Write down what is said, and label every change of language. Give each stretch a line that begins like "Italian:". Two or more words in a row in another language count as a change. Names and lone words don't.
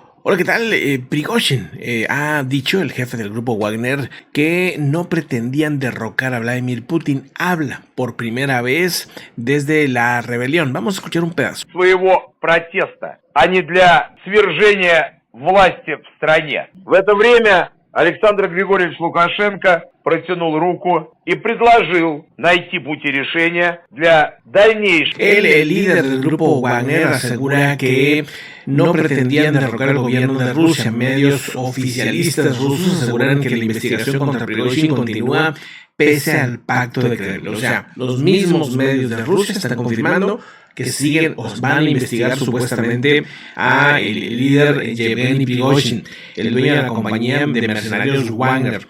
Spanish: Hola, ¿qué tal? Prigozhin ha dicho, el jefe del grupo Wagner, que no pretendían derrocar a Vladimir Putin. Habla por primera vez desde la rebelión. Vamos a escuchar un pedazo.
Russian: Своего протеста, а не для свержения власти в стране. В это время Александр Григорьевич Лукашенко протянул руку и предложил найти пути решения для дальнейшего.
Spanish: El líder del grupo Wagner asegura que no pretendían derrocar el gobierno de Rusia. Medios oficialistas rusos aseguran que la investigación contra Prigozhin continúa pese al pacto de Kremlin. O sea, los mismos medios de Rusia están confirmando que siguen o van a investigar supuestamente a el líder Yevgeny Prigozhin, el dueño de la compañía de mercenarios Wagner.